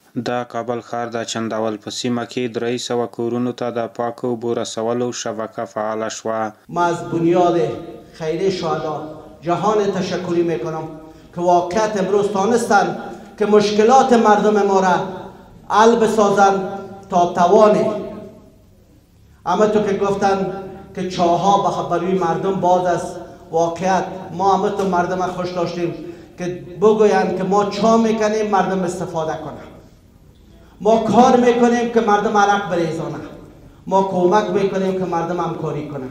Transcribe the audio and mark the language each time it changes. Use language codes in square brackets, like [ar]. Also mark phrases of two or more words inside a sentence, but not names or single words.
[ps] د کابل ښار د چنداول په سیمه کې 300 کورونو ته د پاکو اوبو رسولو شبکه فعال شوه. [fa] ما از بنیاد خیریه شهدا جهان تشکری میکنم که واقعیت امروز تانستن که مشکلات مردم ما را حل بسازن تا توانه. اما تو که گفتن که چاها برای مردم باز است، واقعیت ما همه تو مردم خوش داشتیم که بگوین که ما چا میکنیم مردم استفاده کنن، ما کار میکنیم که مردم عرق بریزانه، ما کمک میکنیم که مردم همکاری کنن.